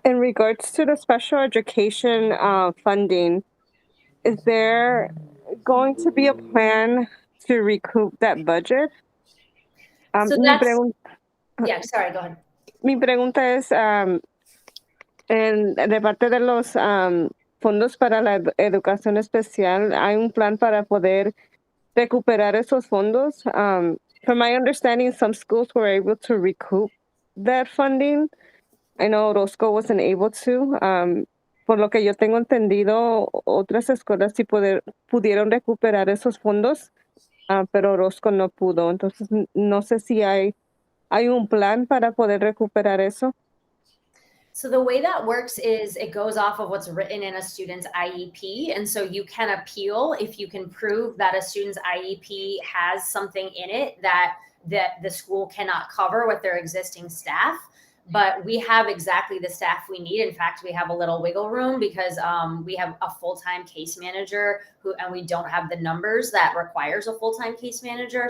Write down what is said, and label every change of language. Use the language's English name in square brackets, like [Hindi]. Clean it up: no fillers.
[English] In regards to the special education funding, is there going to be a plan to recoup that budget? So that's, yeah, sorry, go ahead. [Spanish] Mi pregunta es, de parte de los fondos para la educación especial, ¿hay un plan para poder recuperar esos fondos? [English] From my understanding, some schools were able to recoup that funding. I know Orozco wasn't able to. [Spanish] por lo que yo tengo entendido, otras escuelas sí pudieron recuperar esos fondos, pero Orozco no pudo. Entonces, no sé si hay un plan para poder recuperar eso. [English] So the way that works is it goes off of what's written in a student's IEP. And so you can appeal if you can prove that a student's IEP has something in it that the school cannot cover with their existing staff. But we have exactly the staff we need. In fact, we have a little wiggle room because we have a full-time case manager and we don't have the numbers that requires a full-time case manager.